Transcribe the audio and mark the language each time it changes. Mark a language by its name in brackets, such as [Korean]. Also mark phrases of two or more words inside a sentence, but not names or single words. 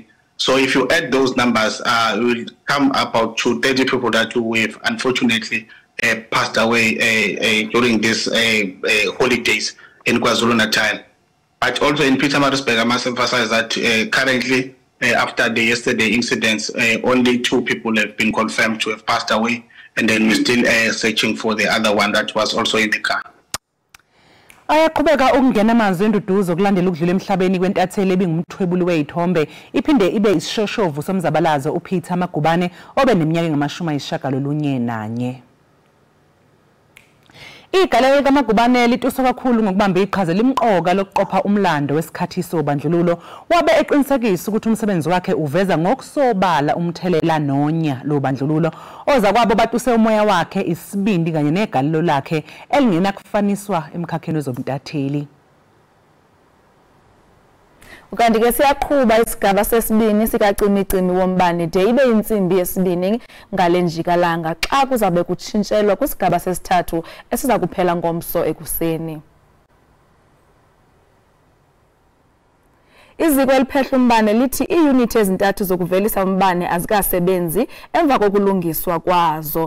[English] So if you add those numbers, it will come about to 30 people that we've unfortunately passed away during these holidays in KwaZulu-Natal. But also in Pietermaritzburg, I must emphasize that currently, after the yesterday incidents, only 2 people have been confirmed to have passed away, and then we're still searching for the other one that was also in the car. [Zulu] Ayaqhubeka ukungena amanzi enduduzo kulandela ukudlula emhlabeni kwentatheli ebingumthwebuli wezithombe iphinde ibe isishoshovu somzabalazo uPeter Magubane obe neminyaka engama-91. Igalelo likaMagubane lituswa kakhulu ngokubamba iqhaza limqoka lokuqopha umlando wesikhathi sobandlululo wabe eqinisekisa ukuthi umsebenzi wakhe uveza ngokusobala umthelela nonya lo bandlululo oza kwabo batuse umoya wakhe isibindi kanye negalelo lakhe elingena kufaniswa emkhakheni wezomntatheli. [Xhosa] Ukanti ke siyaqhuba isigaba sesibini sikacimicimi wombane de ibe insimbi yesibini ngale njikalanga xa kuzabe kutshintshelwa kwisigaba sesithathu esiza kuphela ngomso ekuseni. Iziko eliphehla umbane lithi iiyunithi ezintathu zokuvelisa umbane azikasebenzi emva kokulungiswa kwazo.